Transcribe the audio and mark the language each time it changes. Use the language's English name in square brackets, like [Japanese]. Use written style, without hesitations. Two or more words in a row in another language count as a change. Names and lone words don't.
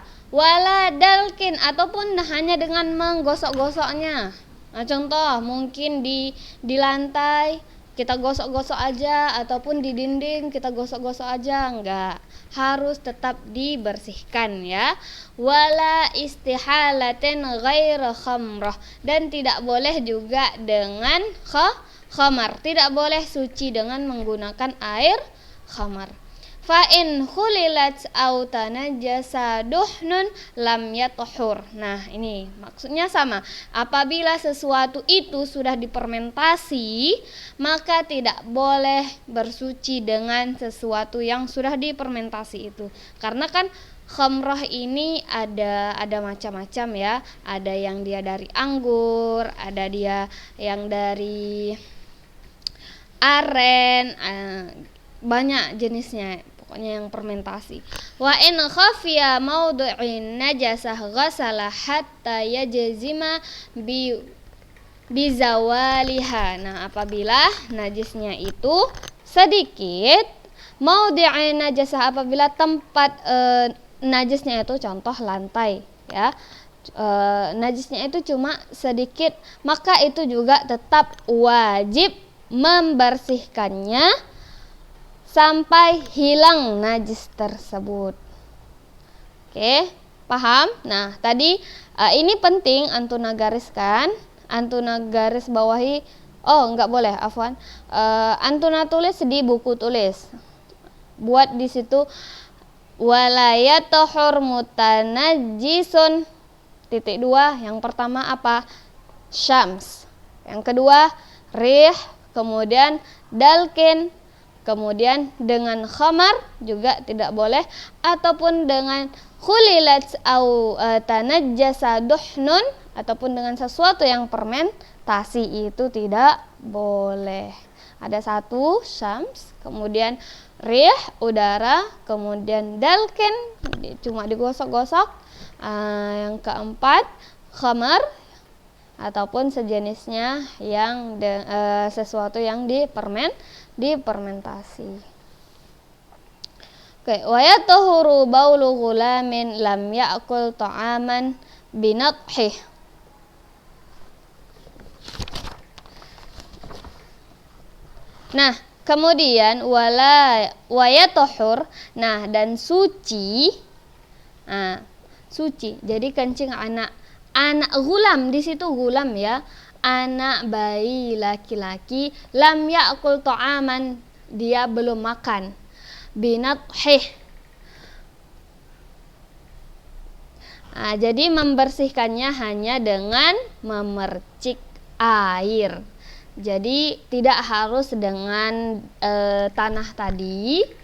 [Arabic] ولا دلك, [Indonesian] ataupun hanya dengan menggosok-gosoknya. Nah, contoh mungkin di lantai kita gosok-gosok aja, ataupun di dinding kita gosok-gosok aja, enggak, harus tetap dibersihkan ya. [Arabic] ولا استحالة غير خمرة, [Indonesian] dan tidak boleh juga dengan khamar, tidak boleh suci dengan menggunakan air khamar. [Arabic] فإن خللت أو تنجس دهن لم يطهر. [Indonesian] Nah, ini maksudnya sama. Apabila sesuatu itu sudah dipermentasi, maka tidak boleh bersuci dengan sesuatu yang sudah dipermentasi itu. Karena kan khamrah ini ada macam-macam ya. Ada yang dia dari anggur, ada dia yang dari aren, banyak jenisnya. Pokoknya yang fermentasi. [Arabic] وإن خفي موضع نجاسة غسل حتى يجزم بزوالها. [Indonesian] Nah, apabila najisnya itu sedikit, [Arabic] موضع نجاسة, [Indonesian] apabila tempat najisnya itu contoh lantai ya, najisnya itu cuma sedikit, maka itu juga tetap wajib membersihkannya sampai hilang najis tersebut. Oke, paham? Nah, tadi ini penting antuna gariskan, antuna garis bawahi. Oh, enggak boleh, afwan. Antuna tulis di buku tulis. Buat di situ [Arabic] ولا يطهر متنجس. [Indonesian] Titik 2, yang pertama apa? Syams. Yang kedua rih, kemudian dalkin, kemudian dengan khamar juga tidak boleh, ataupun dengan [Arabic] خللت أو تنجس دهن, [Indonesian] ataupun dengan sesuatu yang fermentasi itu tidak boleh. Ada 1 syams, kemudian rih udara, kemudian dalkin cuma digosok-gosok. Yang keempat khamar ataupun sejenisnya yang sesuatu yang difermentasi. [Arabic] Oke, ويطهر بول غلام لم يأكل طعاما بنضحه. [Indonesian] Nah, kemudian [Arabic] ويطهر, [Indonesian] nah dan suci. Nah, suci. Jadi kencing anak gulam, di situ gulam ya, anak bayi laki-laki, [Arabic] لم يأكل طعاما, [Indonesian] dia belum makan, binathih. Jadi membersihkannya hanya dengan memercik air. Jadi tidak harus dengan tanah tadi.